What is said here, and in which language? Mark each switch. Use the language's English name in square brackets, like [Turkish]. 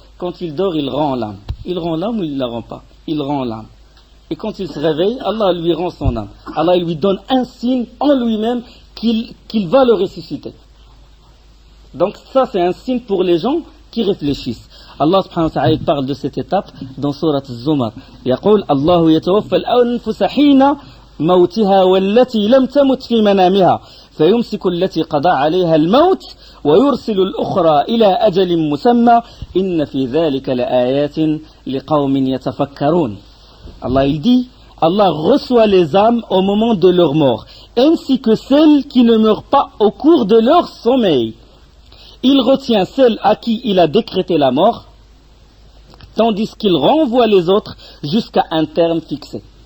[French] Quand il dort, il rend l'âme. Il rend l'âme ou il ne la rend pas? Il rend l'âme. Et quand il se réveille, Allah lui rend son âme. Allah lui donne un signe en lui-même qu'il va le ressusciter. Donc, ça, c'est un signe pour les gens qui réfléchissent. Allah subhanahu wa ta'ala parle de cette étape dans Surat Az-Zumar. [Arabic] يقول الله يتوفى الأنفس حين موتها والتي لم تمت في منامها فيمسك التي قضى عليها الموت ويرسل الأخرى إلى أجل مسمى إن في ذلك لآيات لقوم يتفكرون. [French] Allah il dit, Allah reçoit les âmes au moment de leur mort, ainsi que celles qui ne meurent pas au cours de leur sommeil. Il retient celles à qui il a décrété la mort, tandis qu'il renvoie les autres jusqu'à un terme fixé.